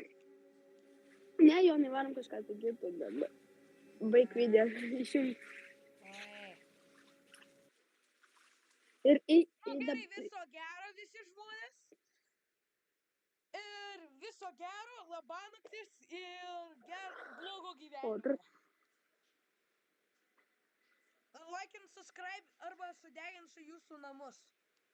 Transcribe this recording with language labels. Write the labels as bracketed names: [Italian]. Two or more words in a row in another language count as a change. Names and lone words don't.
[Lithuanian] Ne, jo, nevarom kažką tai kito, bet baig video išjungt. Oi. Ir Nu gerai, viso gero visi žmonės. Ir viso gero, labanaktis ir blogo gyvenimo. [English] Like and subscribe [Lithuanian] arba sudeginsiu jūsų namus.